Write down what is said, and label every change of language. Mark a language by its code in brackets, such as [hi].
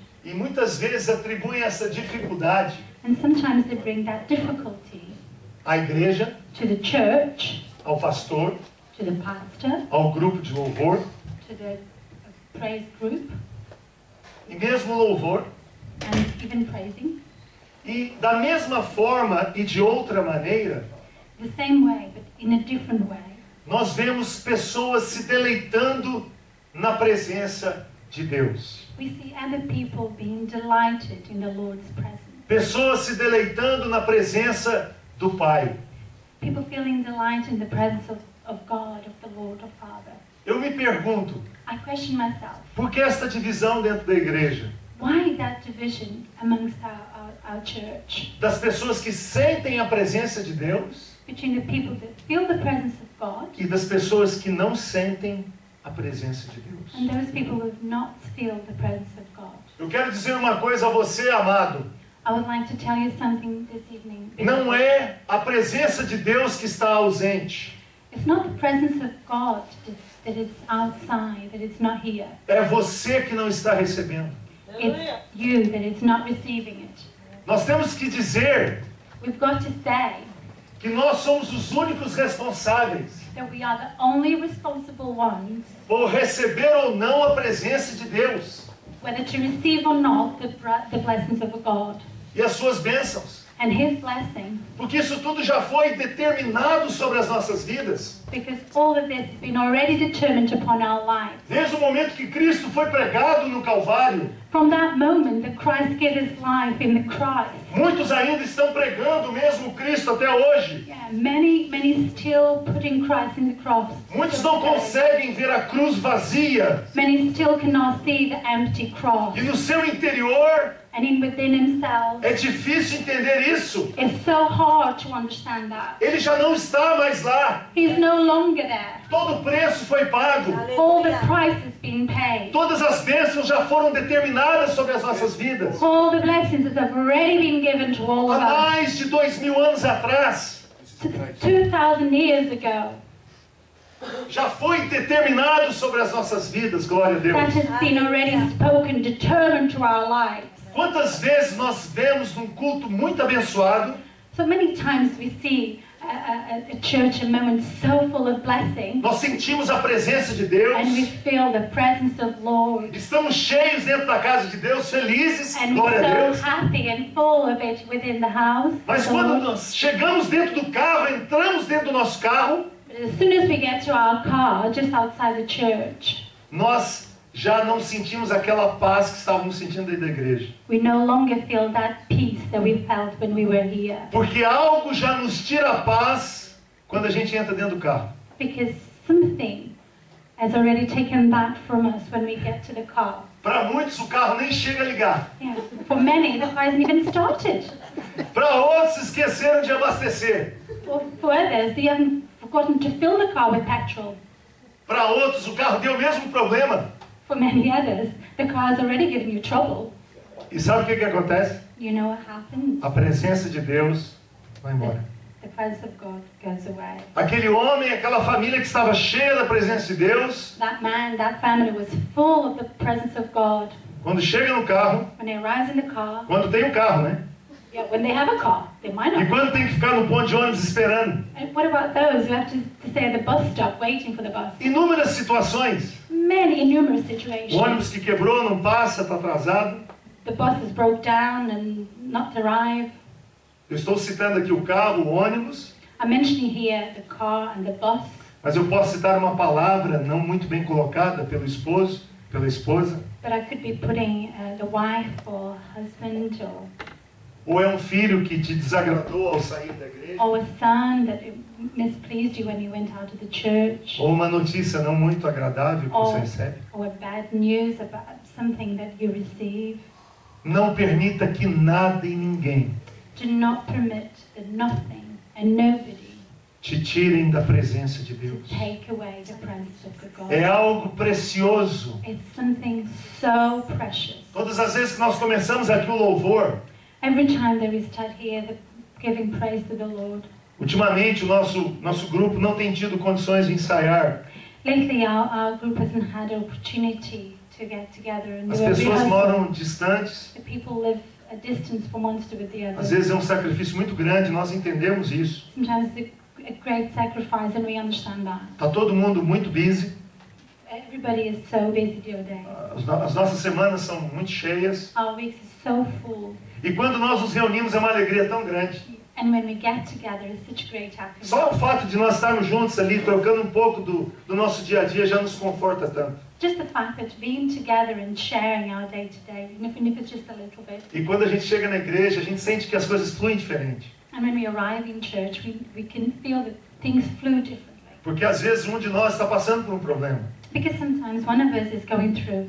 [pt] E muitas vezes atribuem essa dificuldade [en] And sometimes they bring that difficulty [pt] à igreja, [en] to the church, [pt] ao pastor, [en] to the pastor, [pt] ao grupo de louvor. [en] to the praise group, [pt] E mesmo louvor. [en] and even praising. [pt] E da mesma forma e de outra maneira, [en] The same way, but in a different way. [pt] nós vemos pessoas se deleitando na presença de Deus. [en] We see other people being delighted in the Lord's presence. [pt] Pessoas se deleitando na presença do Pai. [en] People feeling delight in the presence of God, of the Lord, of Father. [pt] Eu me pergunto, [en] I question myself, [pt] por que esta divisão dentro da igreja? [en] why that division amongst our church? [pt] Das pessoas que sentem a presença de Deus [en] Between the people that feel the presence of God [pt] e das pessoas que não sentem a presença de Deus. [en] and those people who do not feel the presence of God. [pt] Eu quero dizer uma coisa a você, amado. [en] I would like to tell you something this evening. [pt] Não é a presença de Deus que está ausente. [en] It's not the presence of God that is outside, that it's not here. [pt] É você que não está recebendo. [en] It's you that is not receiving it. [pt] Nós temos que dizer [en] We've got to say [pt] que nós somos os únicos responsáveis [en] that we are the only responsible ones, [pt] por receber ou não a presença de Deus [en] whether to receive or not the blessings of God [pt] e as suas bênçãos. [en] and His blessing, [pt] Porque isso tudo já foi determinado sobre as nossas vidas. [en] because all of this has been already determined upon our lives. [pt] Desde o momento que Cristo foi pregado no Calvário, [en] From that moment that Christ gave His life in the cross, [pt] muitos ainda estão pregando o mesmo Cristo até hoje. [en] many still putting Christ in the cross. [pt] Muitos não conseguem ver a cruz vazia. [en] Many still cannot see the empty cross. [pt] E no seu interior [en] And within themselves, [pt] é difícil entender isso. [en] it's so hard to understand that. [pt] Ele já não está mais lá. [en] He's no longer there. [pt] Todo o preço foi pago. [en] All the price has been paid. [pt] Todas as bênçãos já foram determinadas sobre as nossas vidas. [en] All the blessings that have already been given to all [pt] Há [en] of us. [pt] mais de 2000 anos atrás, [en] 2,000 years ago, [pt] já foi determinado sobre as nossas vidas, glória a [en] that [pt] Deus. [en] has been already spoken, determined to our lives. [pt] Quantas vezes nós vemos num culto muito abençoado, [en] So many times we see a church, a moment so full of blessing, [pt] nós sentimos a presença de Deus, [en] and we feel the presence of Lord, [pt] estamos cheios dentro da casa de Deus, felizes, [en] and [pt] glória a [en] we're [pt] Deus. [en] so happy and full of it within the house. [pt] Mas [en] of the [pt] quando [en] Lord. [pt] nós chegamos dentro do carro, entramos dentro do nosso carro, [en] But as soon as we get to our car, just outside the church, [pt] nós já não sentimos aquela paz que estávamos sentindo dentro da igreja. [en] we no longer feel that peace that we felt when we were here. [pt] Porque algo já nos tira a paz quando a gente entra dentro do carro. [en] Because something has already taken that from us when we get to the car. [pt] Para muitos o carro nem chega a ligar. [en] Yeah. For many, the car hasn't even started. [pt] Para outros esqueceram de abastecer. [en] For others, they haven't forgotten to fill the car with petrol. [pt] Para outros o carro deu o mesmo problema. [en] For many others, the car has already given you trouble. [pt] E sabe o que acontece? [en] You know what happens? [pt] A presença de Deus vai embora. [en] The presence of God goes away. [pt] Aquele homem, aquela família que estava cheia da presença de Deus, [en] That man, that family was full of the presence of God. [pt] quando chega no carro, [en] When they arrive in the car, [pt] quando tem um carro, né? [en] yeah, when they have a car, they might [pt] E [en] not. [pt] quando tem que ficar no ponto de ônibus esperando. [en] And what about those who have to stay at the bus stop waiting for the bus? [pt] Inúmeras situações. [en] Many numerous [pt] O [en] situations. [pt] ônibus que quebrou, não passa, está atrasado. [en] the buses broke down and not arrive. [pt] Eu estou citando aqui o carro, o ônibus, [en] I'm mentioning here the car and the bus, [pt] mas eu posso citar uma palavra não muito bem colocada pelo esposo, pela esposa, [en] but I could be putting the wife or husband [pt] ou é um filho que te desagradou ao sair da igreja, [en] or a son that mispleased you when you went out of the church, [pt] ou uma notícia não muito agradável que você recebe. [en] or bad news about something that you receive. [pt] Não permita que nada e ninguém [en] Do not permit that nothing and nobody [pt] te tirem da presença de Deus. [en] take away the presence of the God. [pt] É algo precioso. [en] It's something so precious. [pt] Todas as vezes que nós começamos aqui o louvor, [en] Every time that we start here, giving praise to the Lord. [pt] ultimamente o nosso grupo não tem tido condições de ensaiar. [en] Lately, our group hasn't had an opportunity to get together and [pt] As [en] do a [pt] pessoas [en] rehearsal. [pt] moram distantes. [en] The people live a distance from one to the other. [pt] Às vezes é um sacrifício muito grande, nós entendemos isso. [en] Sometimes it's a great sacrifice, and we understand that. [pt] Está todo mundo muito busy. [en] Everybody is so busy these days. [pt] As nossas semanas são muito cheias. [en] Our weeks is so full, [pt] E quando nós nos reunimos é uma alegria tão grande. [en] and when we get together, it's such great happiness. [pt] Só o fato de nós estarmos juntos ali, trocando um pouco do nosso dia a dia, já nos conforta tanto. [en] Just the fact that being together and sharing our day to day, even if it's just a little bit. [pt] E quando a gente chega na igreja, a gente sente que as coisas fluem diferente. [en] And when we arrive in church, we can feel that things flew differently. [pt] Porque às vezes um de nós está passando por um problema. [en] Because sometimes one of us is going through